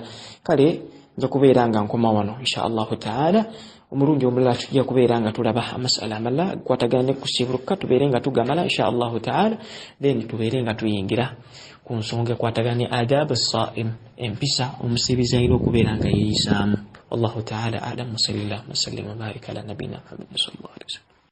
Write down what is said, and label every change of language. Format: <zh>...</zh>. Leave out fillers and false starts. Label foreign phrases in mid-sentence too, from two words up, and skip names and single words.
<lg>Kale nja kubeera nga nkoma wano</lg> <ar>إن شاء الله تعالى.</ar> <lg>Omulundi omulala tujja kubeera nga tulaba amasala amalala kwatagana ne kusiibuluka, tubeere nga tugamala</lg> <ar>إن شاء الله تعالى,</ar> <lg>then tubeere nga tuyingira ku nsonga ekwatagana ne</lg> <ar>آداب الصائم,</ar> <lg>empisa omusibizi ayina okubeera nga yeeyisaamu.</lg> <ar>والله تعالى أعلم. صلى الله وسلم وبارك على نبينا محمد صلى الله عليه وسلم.</ar>